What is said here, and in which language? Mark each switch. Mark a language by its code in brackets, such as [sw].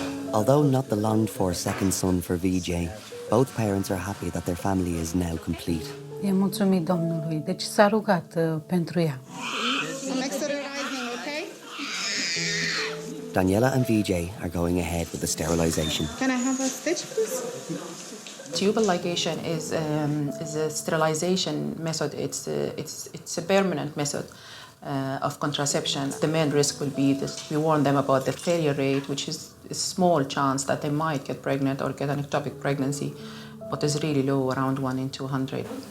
[en] Although not the longed-for second son for VJ, both parents are happy that their family is now complete. [ro] E mulțumit Domnului, deci s-a rugat pentru ea. [en] Daniela and VJ are going ahead with the sterilization. Can I have a stitch, please? Tubal ligation is a sterilization method. It's a permanent method of contraception. The main risk will be this. We warn them about the failure rate, which is a small chance that they might get pregnant or get an ectopic pregnancy, but it's really low, around 1 in 200.